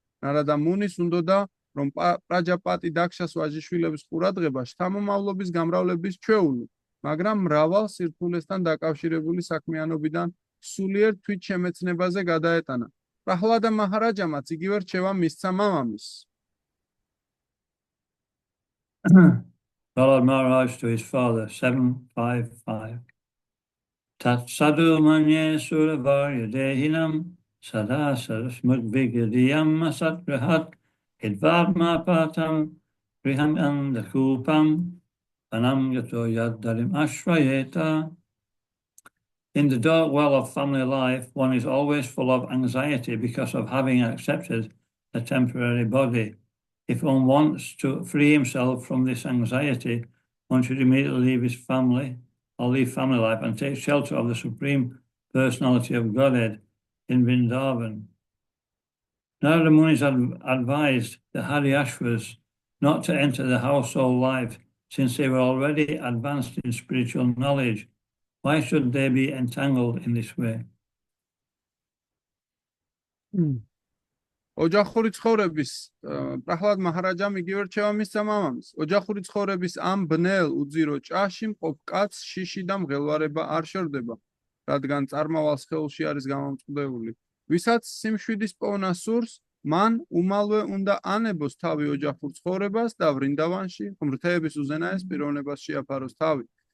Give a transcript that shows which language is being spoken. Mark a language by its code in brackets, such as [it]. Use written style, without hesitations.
[ka] ნარადა მუნის უნდოდა, რომ პრაჯაპატი დაქშას ვაჟიშვილების ყურადღება შთამომავლობის გამრავლების ჩვეული, მაგრამ მრავალ სირთულესთან დაკავშირებული საქმიანობიდან სულიერ თვითშემეცნებაზე გადაეტანა. პრაჰლადა მაჰარაჯამაც იგივე რჩევა მისცა მამამისს. [en] Prahlad Maharaj to his father, 755. [sa] Tat sadhu manye suravarya dehinam sada sarasmudvigadiyam asatrahat idvadma patam riham andakupam anam yato yaddarim ashrayeta. [en] In the dark well of family life, one is always full of anxiety because of having accepted a temporary body. If one wants to free himself from this anxiety, one should immediately leave his family or leave family life and take shelter of the Supreme Personality of Godhead in Vrindavan. Narada Muni advised the Haryashvas not to enter the household life since they were already advanced in spiritual knowledge. Why should they be entangled in this way? [ka] ოჯახური ცხოვრების პრაჰლად მაჰარაჯამ იგივე რჩევა მისცა მამამისს. ოჯახური ცხოვრების ამ ბნელ უძირო ჭაში მყოფ კაცს შიში და მღელვარება არ შორდება, რადგან წარმავალ სხეულში არის გამომწყდეული. ვისაც სიმშვიდის პოვნა სურს, მან უმალვე უნდა ანებოს თავი ოჯახურ ცხოვრებას და ვრინდავანში ღმრთების უზენაეს პიროვნებას შეაფაროს თავი.